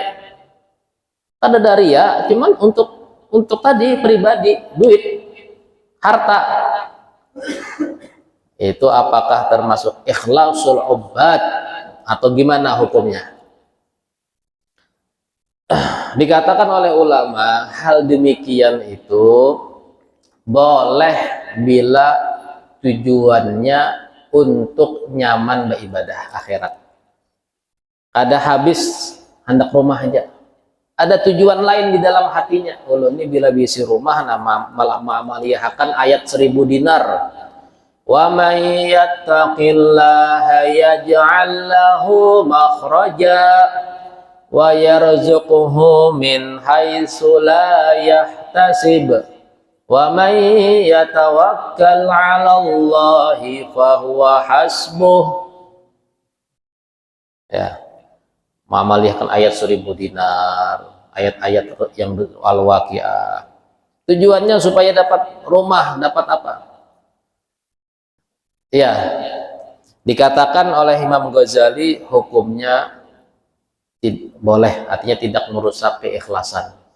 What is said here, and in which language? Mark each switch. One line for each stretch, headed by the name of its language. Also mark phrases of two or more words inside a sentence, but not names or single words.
Indonesian: Ada dari ya, cuman untuk tadi pribadi, duit, harta. Itu apakah termasuk
Arabic: إخلاص العباد
Indonesian: atau gimana hukumnya? Dikatakan oleh ulama, hal demikian itu boleh bila tujuannya untuk nyaman beribadah akhirat.
Banjar: Ada habis hendak rumah aja, ada tujuan lain di dalam hatinya. Ulun ini bila bisi rumah nama malah amaliyahkan ayat 1000 dinar.
Arabic: ومن يتق الله يجعل له مخرجا ويرزقه من حيث لا يحتسب ومن يتوكل على الله فهو حسبه.
Indonesian: Ya, mengamalkan ayat 1000 dinar, ayat-ayat yang al-waqiah. Tujuannya supaya dapat rumah, dapat apa? Ya, dikatakan oleh Imam Ghazali hukumnya boleh, artinya tidak merusak keikhlasan.